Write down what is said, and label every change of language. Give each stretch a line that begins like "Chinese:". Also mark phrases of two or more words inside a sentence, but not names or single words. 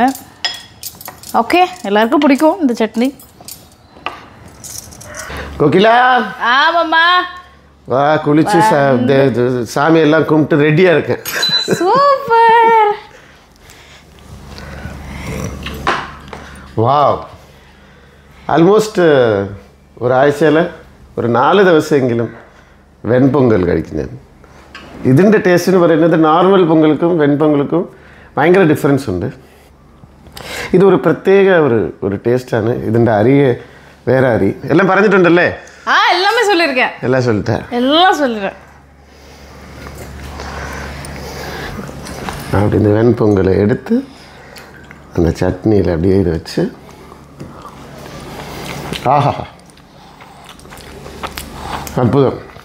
Tamil: ஓகே, எல்லாருக்கும் பிடிக்கும் இந்த சட்னி. கோகிலா, ஆமாம்மா, வா குளிச்சு சாமியெல்லாம் கும்பிட்டு ரெடியாக இருக்கேன். சூப்பர். வாவ்,
Malayalam: ആൾമോസ്റ്റ് ഒരാഴ്ചയിൽ ഒരു 4 ദിവസമെങ്കിലും വെൺപൊങ്കൽ കഴിക്കും ഞാൻ. ഇതിൻ്റെ ടേസ്റ്റ് എന്ന് പറയുന്നത് നോർമൽ പൊങ്കൽക്കും വെൺപൊങ്കൽക്കും ഭയങ്കര ഡിഫറൻസ് ഉണ്ട്. ഇതൊരു പ്രത്യേക ഒരു ടേസ്റ്റാണ്. ഇതിൻ്റെ അരി വേറെ അരി എല്ലാം പറഞ്ഞിട്ടുണ്ടല്ലേ?
Tamil: எல்லாமே சொல்லியிருக்கேன். எல்லாம் சொல்லிட்டேன். எல்லாம் சொல்லிடுறேன். அப்படி இந்த வெண்பொங்கலை எடுத்து அந்த சட்னியில் அப்படியே இதை வச்சு ஆஹா அற்புதம்.